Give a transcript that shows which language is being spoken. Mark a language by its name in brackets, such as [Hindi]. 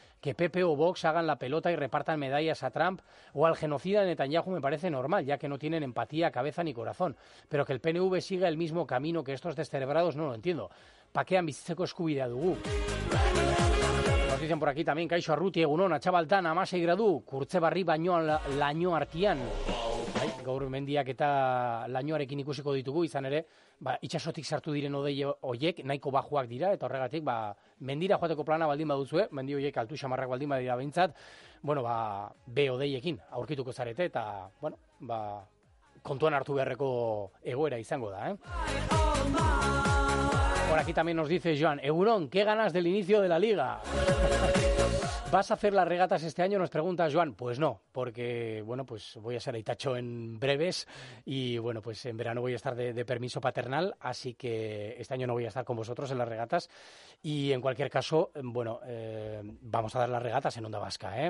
[Spanish] Que PP o Vox hagan la pelota y repartan medallas a Trump o al genocida Netanyahu me parece normal, ya que no tienen empatía, cabeza ni corazón. Pero que el PNV siga el mismo camino que estos descerebrados no lo entiendo. [Basque] ¿Pa qué ambitzeko eskubidea dugu? [Spanish] Nos dicen por aquí también [Basque] Kaixo Arruti, Egunon, Atxabaltan, Amasei Gradu, Kurtzebarri baino laño artian. Gaur mendiak eta lainoarekin ikusiko ditugu, izan ere, ba, itxasotik sartu diren odei horiek nahiko bajuak dira, eta horregatik, ba, mendira joateko plana baldin baduzue, mendi horiek altu xamarrak baldin badira behintzat, bueno, ba, be odeiekin aurkituko zarete, eta, bueno, ba, kontuan hartu beharreko egoera izango da, eh? [Spanish] Por aquí también nos dice Joan, Egunon, qué ganas del inicio de la liga. ¿Vas a hacer las regatas este año? Nos pregunta Joan. Pues no, porque, bueno, pues voy a ser Aitacho en breves y, bueno, pues en verano voy a estar de permiso paternal, así que este año no voy a estar con vosotros en las regatas y, en cualquier caso, bueno, vamos a dar las regatas en Onda Vasca, ¿eh?